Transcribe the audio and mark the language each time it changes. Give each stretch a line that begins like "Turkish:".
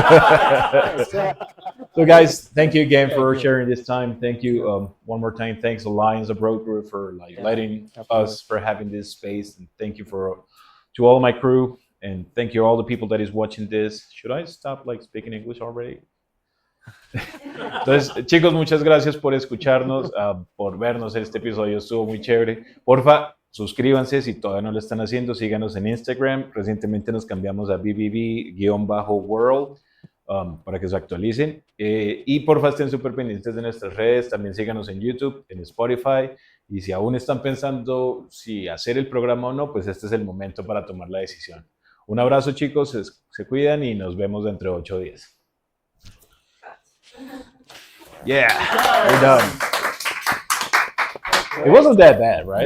English: Yeah. So guys, thank you again for sharing this time. Thank you one more time. Thanks Alliance Abroad Group for like letting us for having this space, and thank you to all my crew, and thank you all the people that is watching this. Should I stop like speaking English already?
Spanish: Entonces, chicos, muchas gracias por escucharnos, por vernos en este episodio, estuvo muy chévere. Porfa, suscríbanse si todavía no lo están haciendo, síganos en Instagram. Recientemente nos cambiamos a BBB-World para que se actualicen. Y porfa, estén súper pendientes de nuestras redes. También síganos en YouTube, en Spotify. Y si aún están pensando si hacer el programa o no, pues este es el momento para tomar la decisión. Un abrazo, chicos, se cuidan y nos vemos dentro de 8 días.
English: Yeah, we're done. It wasn't that bad, right?